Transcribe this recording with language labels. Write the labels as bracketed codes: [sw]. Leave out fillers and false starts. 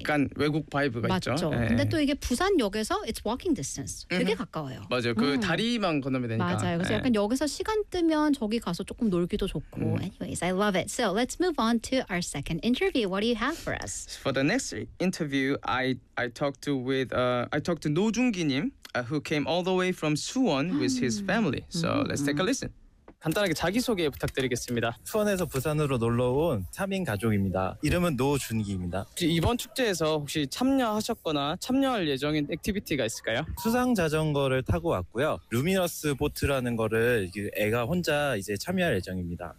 [ko] 약간 외국 바이브가 있죠. 맞죠. 근데 또 이게 부산역에서 [en] it's walking distance. [ko] 되게 가까워요. 맞아요. 그 다리만 건너면 되니까. 맞아요. 그래서 약간 여기서 시간 뜨면 저기 가서 조금 놀기도 좋고. [en] Anyways, I love it. So let's move on to our second interview. What do you have for us? For the next interview, I talked to 노중기님, who came all the way from Suwon with his family. So let's take a listen. [ko] 간단하게 자기소개 부탁드리겠습니다. 수원에서 부산으로 놀러온 3인 가족입니다. 이름은 노준기입니다. 이번 축제에서 혹시 참여하셨거나 참여할 예정인 액티비티가 있을까요? 수상 자전거를 타고 왔고요. 루미너스 보트라는 거를 애가 혼자 이제 참여할 예정입니다.